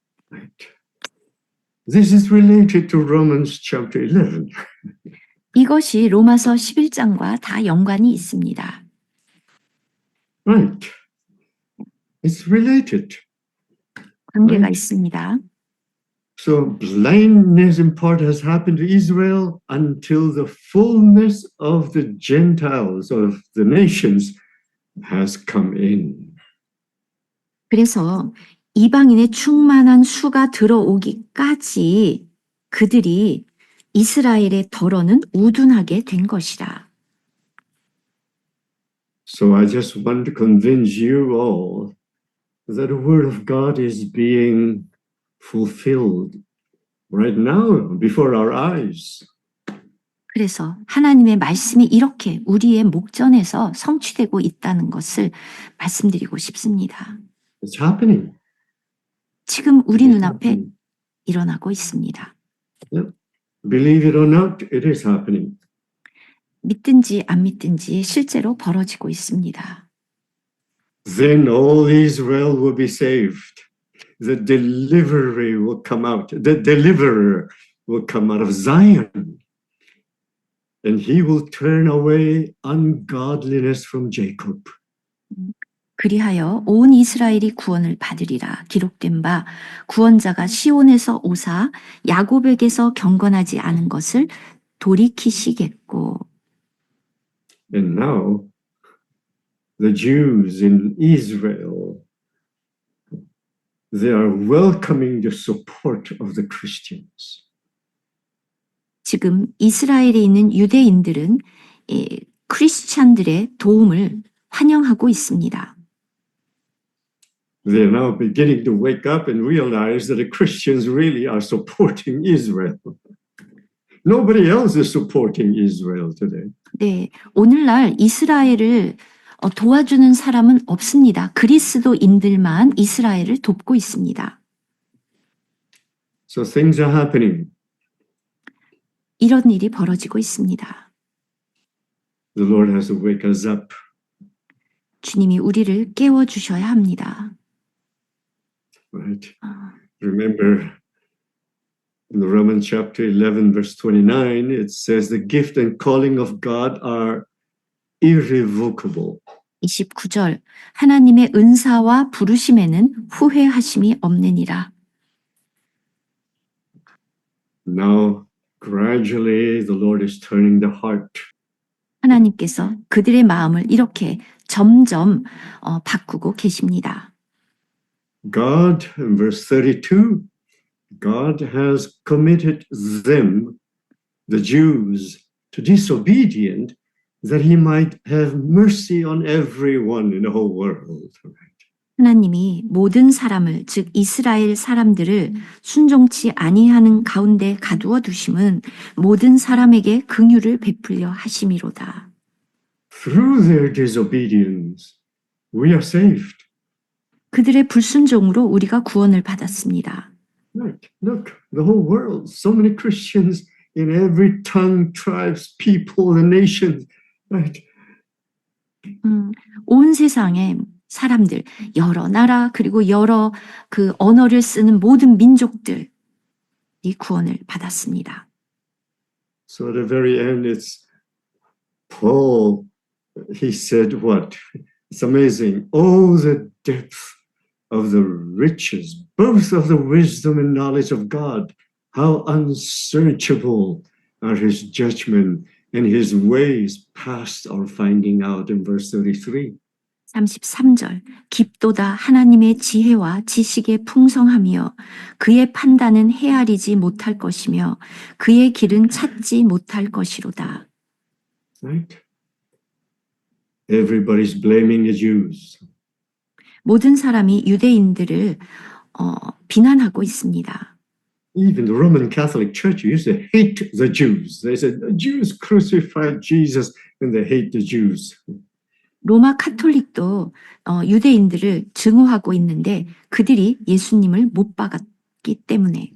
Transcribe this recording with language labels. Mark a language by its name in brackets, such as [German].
[English] Right. This is related to Romans chapter 11. [Korean] 이것이 로마서 11장과 다 연관이 있습니다. [English] Right. It's related. [Korean] 관계가 [English] Right. [Korean] 있습니다. [English] So blindness in part has happened to Israel until the fullness of the Gentiles, of the nations, has come in. [Korean] 그래서 이방인의 충만한 수가 들어오기까지 그들이 이스라엘의 덜어는 우둔하게 된 것이라. [English] So I just want to convince you all that the word of God is being fulfilled right now before our eyes. [Korean] 그래서 하나님의 말씀이 이렇게 우리의 목전에서 성취되고 있다는 것을 말씀드리고 싶습니다. [English] It's happening. [Korean] 지금 우리 [English] It's [Korean] 눈앞에 [English] happening. [Korean] 일어나고 있습니다. [English] Believe it or not, it is happening. [Korean] 믿든지 안 믿든지 실제로 벌어지고 있습니다. [English] Then all Israel will be saved. The delivery will come out. The deliverer will come out of Zion. And he will turn away ungodliness from Jacob. [Korean] 그리하여 온 이스라엘이 구원을 받으리라 기록된 바 구원자가 시온에서 오사 야곱에게서 경건하지 않은 것을 돌이키시겠고. [English] And now the Jews in Israel, they are welcoming the support of the Christians. [Korean] 지금 이스라엘에 있는 유대인들은 이 크리스찬들의 도움을 환영하고 있습니다. [English] They are now beginning to wake up and realize that the Christians really are supporting Israel. Nobody else is supporting Israel today. [Korean] 네, 오늘날 이스라엘을 도와주는 사람은 없습니다. 그리스도인들만 이스라엘을 돕고 있습니다. [English] So things are happening. [Korean] 이런 일이 벌어지고 있습니다. [English] The Lord has to wake us up. [Korean] 주님이 우리를 깨워주셔야 합니다. [English] Right? Remember in the Romans chapter 11, verse 29, it says the gift and calling of God are irrevocable. [Korean] 29절 하나님의 은사와 부르심에는 후회하심이 없느니라. [English] Now, gradually, the Lord is turning the heart. [Korean] 하나님께서 그들의 마음을 이렇게 점점 바꾸고 계십니다. [English] God, in verse 32, God has committed them, the Jews, to disobedient, that he might have mercy on everyone in the whole world. [Korean] 하나님이 모든 사람을 즉 이스라엘 사람들을 순종치 아니하는 가운데 가두어 두심은 모든 사람에게 긍휼을 베풀려 하심이로다. [English] Through their disobedience, we are saved. [Korean] 그들의 불순종으로 우리가 구원을 받았습니다. [English] Right. Look, the whole world, so many Christians in every tongue, tribes, people, and nation. Right. [Korean] 온 세상의 사람들, 여러 나라 그리고 여러 그 언어를 쓰는 모든 민족들이 구원을 받았습니다. [English] So at the very end, it's Paul. He said, "What? It's amazing. Oh, the depth of the riches, both of the wisdom and knowledge of God. How unsearchable are his judgment and his ways past our finding out." In verse 33. [Korean] 33절 깊도다 하나님의 지혜와 지식의 풍성하며 그의 판단은 헤아리지 못할 것이며 그의 길은 찾지 못할 것이로다. [English] Right? Everybody's blaming the Jews. [Korean] 모든 사람이 유대인들을 비난하고 있습니다. [English] Even the Roman Catholic Church used to hate the Jews. They said the Jews crucified Jesus and they hate the Jews. [Korean] 로마 카톨릭도 유대인들을 증오하고 있는데 그들이 예수님을 못 박았기 때문에.